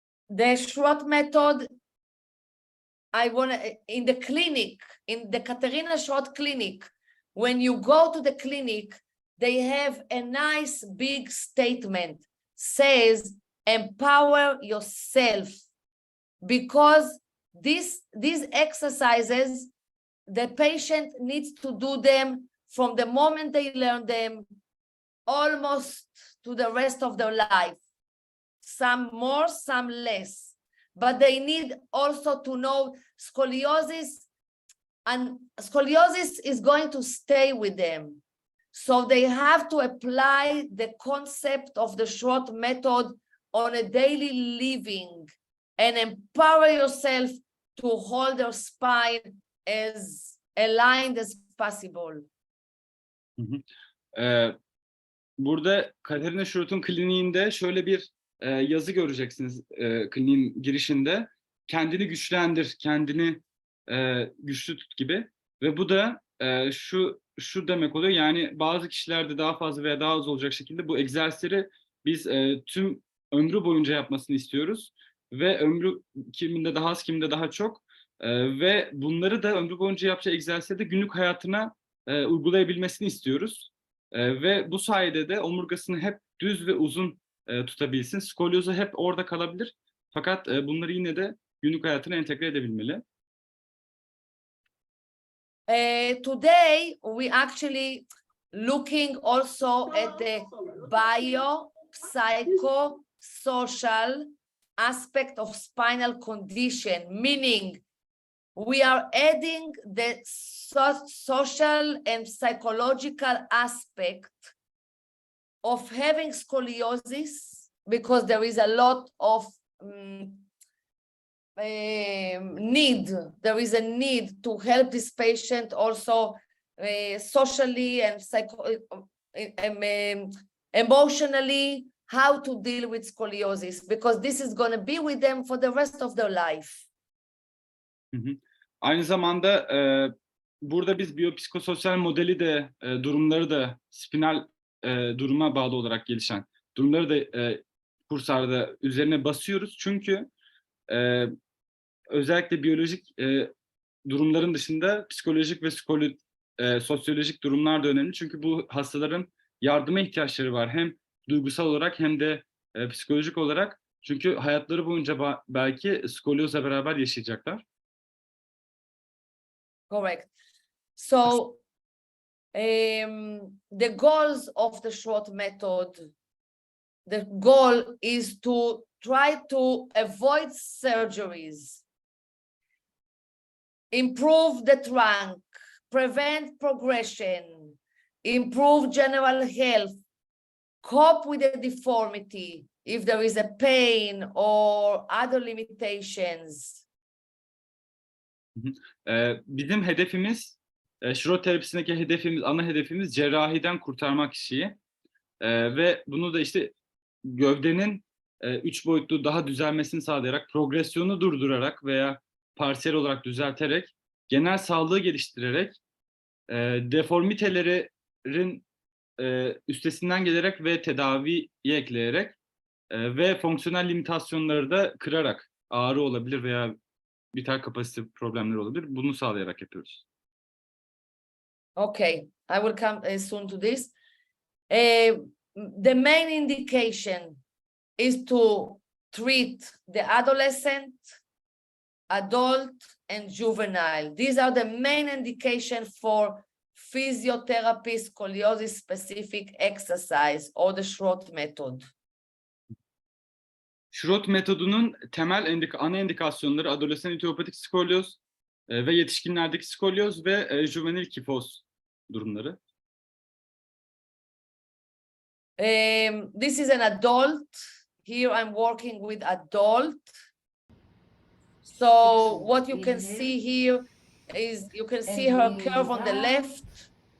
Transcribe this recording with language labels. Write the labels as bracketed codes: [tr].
[en] The Schroth method, in the clinic, in the Katerina Schroth clinic, when you go to the clinic, they have a nice big statement, says, empower yourself, because these exercises, the patient needs to do them from the moment they learn them, almost to the rest of their life. Some more, some less, but they need also to know scoliosis, and scoliosis is going to stay with them. So they have to apply the concept of the Schroth method on a daily living and empower yourself to hold your spine as aligned as possible. [tr] Burada Katerina Schroth'un kliniğinde şöyle bir yazı göreceksiniz kliniğin girişinde. Kendini güçlendir, kendini güçlü tut gibi. Ve bu da şu demek oluyor. Yani bazı kişilerde daha fazla veya daha az olacak şekilde bu egzersizleri biz tüm ömrü boyunca yapmasını istiyoruz. Ve ömrü kiminde daha az, kiminde daha çok. Ve bunları da ömrü boyunca yapacağı egzersizleri günlük hayatına uygulayabilmesini istiyoruz. Ve bu sayede de omurgasını hep düz ve uzun tutabilsin. Skolyozu hep orada kalabilir. Fakat bunları yine de günlük hayatına entegre edebilmeli. [en] Today, we actually looking also at the bio-psycho-social aspect of spinal condition, meaning we are adding the social and psychological aspect of having scoliosis, because there is a lot of need. There is a need to help this patient also socially and emotionally, how to deal with scoliosis, because this is going to be with them for the rest of their life. [tr] Aynı zamanda burada biz biyopsikososyal modeli de durumları da spinal duruma bağlı olarak gelişen durumları da kurslarda üzerine basıyoruz. Çünkü özellikle biyolojik durumların dışında psikolojik ve sosyolojik durumlar da önemli. Çünkü bu hastaların yardıma ihtiyaçları var. Hem duygusal olarak hem de psikolojik olarak. Çünkü hayatları boyunca belki skolyozla beraber yaşayacaklar. [en] Correct. So the goals of the short method, the goal is to try to avoid surgeries, improve the trunk, prevent progression, improve general health, cope with the deformity if there is a pain or other limitations. [tr] Bizim hedefimiz, şirot terapisindeki hedefimiz, ana hedefimiz cerrahiden kurtarmak kişiyi. Ve bunu da işte gövdenin 3 boyutlu daha düzelmesini sağlayarak, progresyonu durdurarak veya parsiyel olarak düzelterek, genel sağlığı geliştirerek, deformitelerin üstesinden gelerek ve tedaviye ekleyerek ve fonksiyonel limitasyonları da kırarak, ağrı olabilir veya vital kapasite problemleri olabilir, bunu sağlayarak yapıyoruz. [en] Okay, I will come soon to this. The main indication is to treat the adolescent, adult, and juvenile. These are the main indication for physiotherapy, scoliosis specific exercise or the short method. [tr] Şirot metodunun temel ana indikasyonları adolesan idiopatik skolyoz ve yetişkinlerdeki skolyoz ve juvenil kifoz durumları. [en] This is an adult. Here I'm working with adult. So what you can see here is you can see her curve on the left.